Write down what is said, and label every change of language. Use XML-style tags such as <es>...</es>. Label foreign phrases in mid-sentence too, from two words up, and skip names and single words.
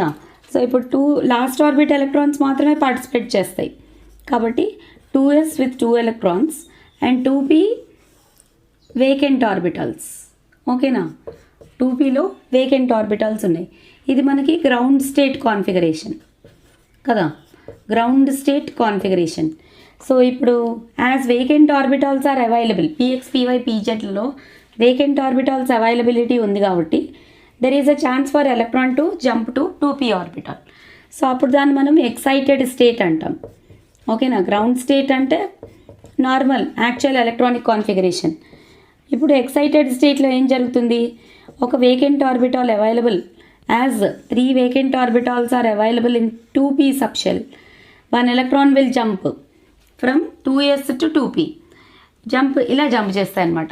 <te>సో ఇప్పుడు 2</te> <en>last orbit electrons</en> <te>మాత్రమే పార్టిసిపేట్ చేస్తాయి కాబట్టి</te> <en>2s with 2 electrons and 2p vacant orbitals.</en> <te>ఓకేనా, 2pలో</te> <en>vacant orbitals</en> <te>ఉన్నాయి. ఇది మనకి</te> <en>ground state configuration</en> <te>కదా,</te> <en>ground state configuration. సో ఇప్పుడు as vacant orbitals are available, px py pzలో vacant orbitals availability</en> <te>ఉంది కాబట్టి</te> <en>there is a chance for electron to jump to 2p orbital.</en> <te>సో అప్పుడు దాన్ని మనం</te> <en>excited state</en> <te>అంటాం. ఓకేనా,</te> <en>ground state</en> <te>అంటే</te> <en>normal actual electronic configuration. ఇప్పుడు excited stateలో</en> <te>ఏం జరుగుతుంది, ఒక</te> <en>vacant orbital available, as 3 vacant orbitals are available in 2p subshell, 1 electron will jump from 2s to 2p,</en> <te>ఇలా జంప్ చేస్తాయి అన్నమాట.</te>